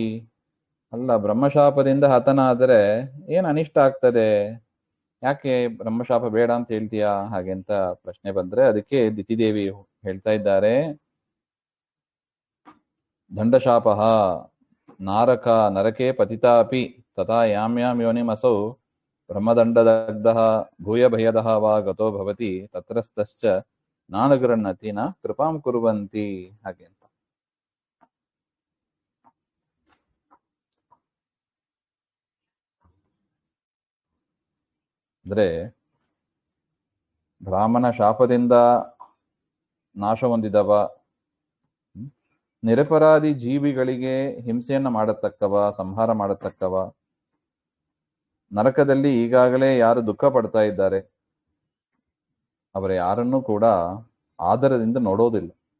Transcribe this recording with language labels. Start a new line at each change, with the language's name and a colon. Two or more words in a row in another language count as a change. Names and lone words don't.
Kannada: ಅಲ್ಲ, ಬ್ರಹ್ಮಶಾಪದಿಂದ ಹತನಾದರೆ ಏನ್ ಅನಿಷ್ಟ ಆಗ್ತದೆ, ಯಾಕೆ ಬ್ರಹ್ಮಶಾಪ ಬೇಡ ಅಂತ ಹೇಳ್ತೀಯಾ ಹಾಗೆ ಅಂತ ಪ್ರಶ್ನೆ ಬಂದ್ರೆ, ಅದಕ್ಕೆ ದಿತಿದೇವಿ ಹೇಳ್ತಾ ಇದ್ದಾರೆ,
Sanskrit: ದಂಡಶಾಪ ನಾರಕ ನರಕೆ ಪತಿತಾಪಿ ತಥಾ ಯಾಂ ಯಾಂ ಯೋನಿಮಸೌ ಬ್ರಹ್ಮದಂಡದಗ್ಧಃ ಭೂಯ ಭಯದಃ ವಾ ಗತೋ ಭವತಿ ತತ್ರಸ್ತಶ್ಚ ನಾನುಗೃಹ್ಣತಿ ನ ಕೃಪಾಂ ಕುರ್ವಂತಿ
Kannada: ಹಾಗೆ ಅಂತ. ಅಂದ್ರೆ ಬ್ರಾಹ್ಮಣ ಶಾಪದಿಂದ ನಾಶ ಹೊಂದಿದವ, ನಿರಪರಾಧಿ ಜೀವಿಗಳಿಗೆ ಹಿಂಸೆಯನ್ನ ಮಾಡತಕ್ಕವ, ಸಂಹಾರ ಮಾಡತಕ್ಕವ, ನರಕದಲ್ಲಿ ಈಗಾಗಲೇ ಯಾರು ದುಃಖ ಪಡ್ತಾ ಇದ್ದಾರೆ ಅವರ ಯಾರನ್ನೂ ಕೂಡ ಆದರದಿಂದ ನೋಡೋದಿಲ್ಲ.